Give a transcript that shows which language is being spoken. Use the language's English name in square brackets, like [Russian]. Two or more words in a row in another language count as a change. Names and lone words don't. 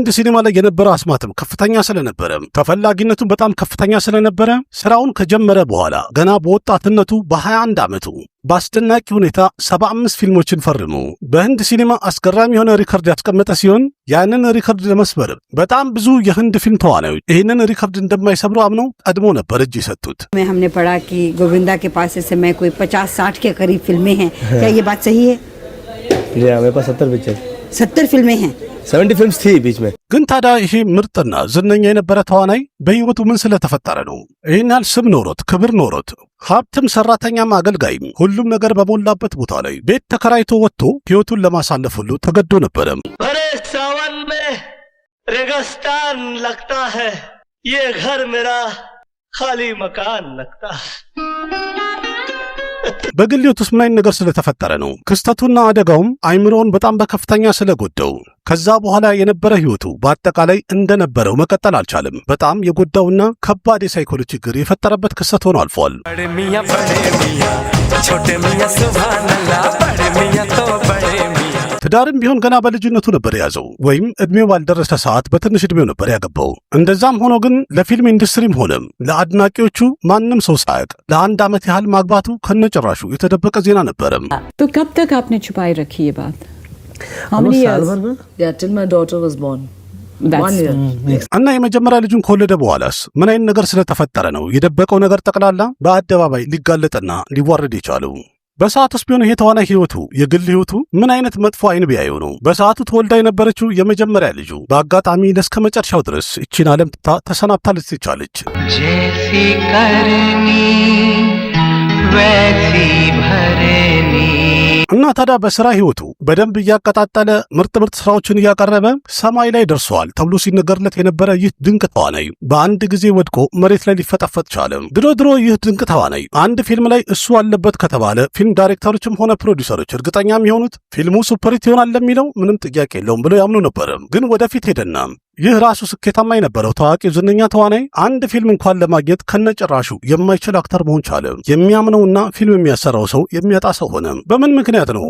[Amharic] ሲኒማ ላይ የነበረው አስማትም ከፍተኛ ስለነበረ ተፈላጊነቱም በጣም ከፍተኛ ስለነበረ ስራውን ከጀመረ በኋላ ገና በወጣትነቱ በ21 ዓመቱ በአስደናቂ ሁኔታ 75 ፊልሞችን ፈርሞ በህንድ ሲኒማ አስገራሚ የሆነ ሪከርድ ያስቀመጠ ሲሆን ያንን ሪከርድ ለመስበር በጣም ብዙ የህንድ ፊልም ተዋናዮች ይህንን ሪከርድ እንደማይሰብሩ አምነው ቀድሞ ነበር እጅ የሰጡት። [Hindi] हमने पढ़ा कि गोविंदा के पास इस समय कोई 50-60 के करीब फिल्में हैं। क्या ये बात सही है? जी मेरे पास 70 पिक्चर 70 फिल्में हैं। 70 फिल्म्स थी बीच में። [Amharic] ግን ታዲያ ይሄ ምርጥና ዝነኛ የነበረ ተዋናይ በህይወቱ ምን ስለተፈጠረ ነው ይህን ያህል ስም ኖሮት ክብር ኖሮት ሀብትም ሰራተኛም አገልጋይም ሁሉም ነገር በሞላበት ቦታ ላይ ቤት ተከራይቶ ወጥቶ ህይወቱን ለማሳለፍ ሁሉ ተገዶ ነበረ? [Hindi] सावन में रेगिस्तान लगता है ये घर मेरा खाली मकान लगता है। [Amharic] በግል ህይወት ውስጥ ምን አይነት ነገር ስለተፈጠረ ነው? ክስተቱና አደጋውም አይምሮውን በጣም በከፍተኛ ስለጎዳው ከዛ በኋላ የነበረ ህይወቱ በአጠቃላይ እንደነበረው መቀጠል አልቻለም። በጣም የጎዳውና ከባድ የሳይኮሎጂ ችግር የፈጠረበት ክስተት ሆኖ አልፏል። ትዳርም ቢሆን ገና በልጅነቱ ነበር የያዘው ወይም እድሜው ባልደረሰ ሰዓት በትንሽ እድሜው ነበር ያገባው። እንደዛም ሆኖ ግን ለፊልም ኢንዱስትሪም ሆነ ለአድናቂዎቹ ማንም ሰው ሳያውቅ ለ1 ዓመት ያህል ማግባቱ ከነጭራሹ የተደበቀ ዜና ነበረ። [Hindi] तो कब तक आपने छुपाई रखी ये बात? [English] How many years? Yeah, till my daughter was born. That's 1 year. [Amharic] እና የመጀመሪያ ልጁን ከወለደ በኋላስ ምን አይነት ነገር ስለተፈጠረ ነው የደበቀው ነገር ጠቅላላ በአደባባይ ሊጋለጥና ሊዋረድ የቻለው? በሰዓቱስ ቢሆን ይሄ ተዋናይ ህይወቱ የግል ህይወቱ ምን አይነት መጥፎ አይን ቢያየው ነው? በሰዓቱ ተወልዳ የነበረችው የመጀመሪያ ልጁ በአጋጣሚ ለስከ መጨረሻው ድረስ እቺን ዓለም ተሰናብታ ልትቻለች። [Hindi] जैसी करनी वैसी भरनी [Amharic] እና ታዲያ በስራ ህይወቱ በደንብ እያቀጣጠለ ምርጥ ስራዎችን እያቀረበ ሰማይ ላይ ደርሷል ተብሎ ሲነገርለት የነበረ ይህ ድንቅ ተዋናይ በአንድ ጊዜ ወድቆ መሬት ላይ ሊፈጠፈጥ ቻለ። ድሮ ይህ ድንቅ ተዋናይ አንድ ፊልም ላይ እሱ አለበት ከተባለ ፊልም ዳይሬክተሮችም ሆነ ፕሮዲውሰሮች እርግጠኛ የሚሆኑት ፊልሙ ሱፐርሂት ይሆናል ለሚለው ምንም ጥያቄ የለውም ብለው ያምኑ ነበር። ግን ወደፊት ሄደና ይህ ራሱ ስኬታማ የነበረው ታዋቂው ዝነኛ ተዋናይ አንድ ፊልም እንኳን ለማግኘት ከነጭራሹ የማይችል አክተር መሆን ቻለ። የሚያምነውና ፊልም የሚያሰራው ሰው የሚያጣ ሰው ሆነ። በምን ምክንያት ነው?